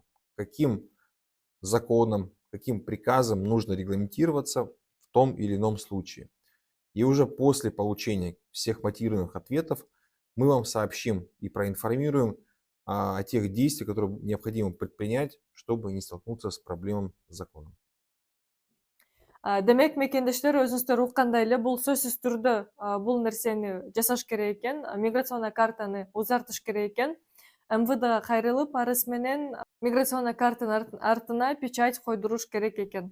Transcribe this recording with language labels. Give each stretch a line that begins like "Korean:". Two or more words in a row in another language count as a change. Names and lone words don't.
Russian: Каким законом, каким приказом нужно регламентироваться в том или ином случае. И уже после получения всех мотивированных ответов мы вам сообщим и проинформируем, о тех действиях, которые необходимо предпринять, чтобы не столкнуться с проблемой с законом.
Kyrgyz: Демек мекендештер өзүңүздөр уккандай эле бул сөзсүз түрдө бул нерсени жасаш керек экен, миграционный картаны узартыш керек экен. МВДга кайрылып, арыз менен миграционный картанын артына печать койдуруш керек экен.